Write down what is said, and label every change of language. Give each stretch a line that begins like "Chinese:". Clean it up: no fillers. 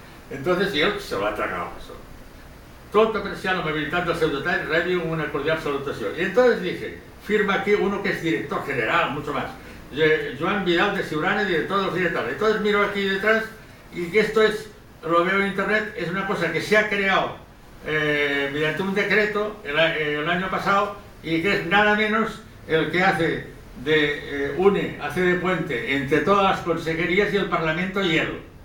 Spanish: Entonces, y él se lo ha tragado eso.
Catalan: Tot apreciant l'amabilitat del seu detall, rebi una cordial salutació.
Spanish: Y entonces dije, firma aquí uno que es director general, mucho más. Joan Vidal de Siurana, director de oficina tal. Entonces miro aquí detrás y que esto es, lo veo en internet, es una cosa que se ha creado mediante un decreto el año pasado, y que es nada menos el que hace de puente entre todas las consejerías y el Parlamento y él.